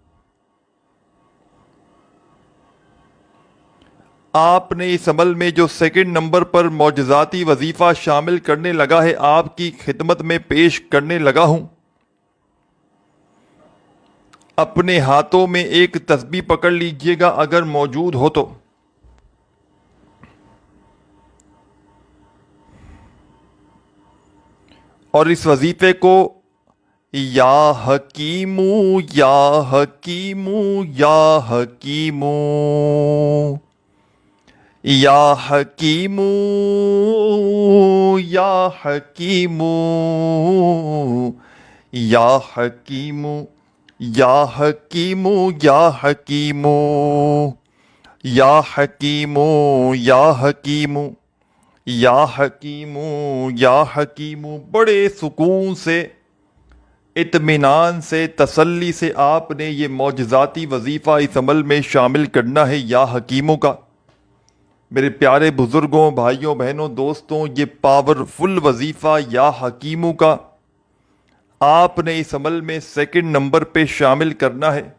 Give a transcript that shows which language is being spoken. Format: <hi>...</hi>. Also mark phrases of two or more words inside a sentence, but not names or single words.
<ur>آپ نے اس عمل میں جو</ur> <en>second number</en> <ur>پر معجزاتی وظیفہ شامل کرنے لگا ہے، آپ کی خدمت میں پیش کرنے لگا ہوں. اپنے ہاتھوں میں ایک تسبیح پکڑ لیجئے گا اگر موجود ہو تو. اور اس وظیفے کو</ur> <ar>یا حکیمو یا حکیمو یا حکیمو یا حکیمو یا حکیمو یا حکیمو یا حکیمو یا حکیمو یا حکیمو یا حکیمو یا حکیمو یا حکیمو.</ar> <ur>بڑے سکون سے، اطمینان سے، تسلی سے آپ نے یہ معجزاتی وظیفہ اس عمل میں شامل کرنا ہے یا حکیموں کا. میرے پیارے بزرگوں، بھائیوں، بہنوں، دوستوں، یہ پاورفل وظیفہ یا حکیموں کا آپ نے اس عمل میں</ur> <en>second number</en> <ur>پہ شامل کرنا ہے.</ur>